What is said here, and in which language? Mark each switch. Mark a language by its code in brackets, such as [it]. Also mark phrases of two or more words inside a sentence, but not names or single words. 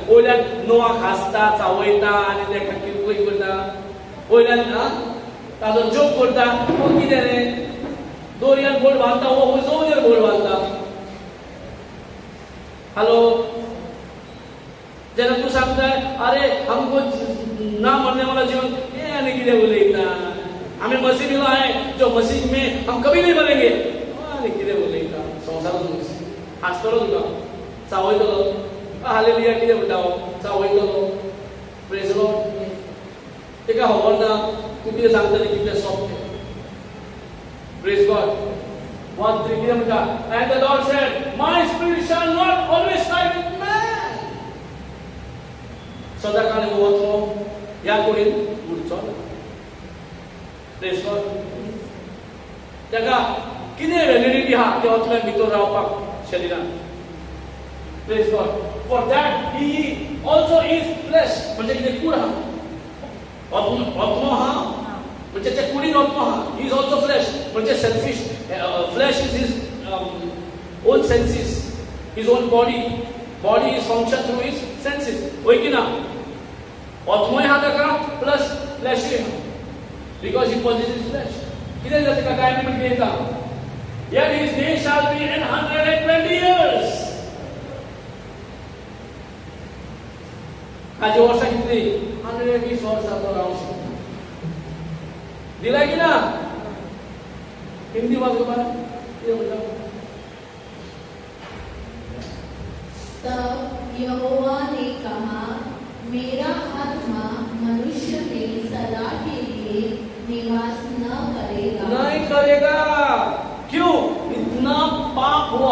[kok] वयल्यान नोआक हांसता, चावयता आनी तेका किरकोय करता. वयल्यान ताजो जोक करता. हो कितें रे, दोरयान बोट बांदता, हो जोर बोट बांदता. हेलो. जेन्ना तूं सांगता अरे [hi] हमको ना मरने वाला जीवन, [kok] ये आनी कितें उलयता, [hi] हमें मसीह मिला है, जो मसीह में हम कभी नहीं मरेंगे. [kok] आनी कितें उलयता, संवसारांत हांसतलो तुका, चावयतलो. हालेलुया कितें म्हणटा हो, चावयतलो. [en] Praise the Lord. [kok] तेका खबर ना तूं कितें सांगता तें कितलें सोंपें. [en] Praise God. [kok] 1:3 कितें म्हणटा? [en] And the Lord said, my spirit shall not always strive with man. [kok] सदाकाळ वचो ह्या कुडीन उरचो ना. [en] Praise God. [kok] तेका कितें व्हॅलिडिटी आहा ते आत्म्याक भितर रावपाक शरिरांत. [en] Praise God. For that he also is flesh. [kok] म्हणजे कितें कूड आहा, आत्मो आहा, म्हणजे ते कुडीन आत्मो आहा. [en] He is also flesh. म्हणजे सेल्फिश. Flesh is his own senses, his own body. body is function through its senses. [kok] होय की ना? आत्मोय हा ताका प्लस फ्लॅशूय हा. [en] Because he possesses flesh. [kok] कितें जाता ताका काय म्हणटा येता? [en] Yet his days shall be in 120 years. [kok] हाजी वर्सां कितली? 120 वर्सां तो रावंक शकता. दिला की ना? हिंदी वाचो बरं. कितें म्हणटा? [hi] तब यहोवा ने कहा, मेरा आत्मा मनुष्य में सदा के लिए निवास न करेगा। नहीं करेगा। क्यों? इतना पाप हुआ।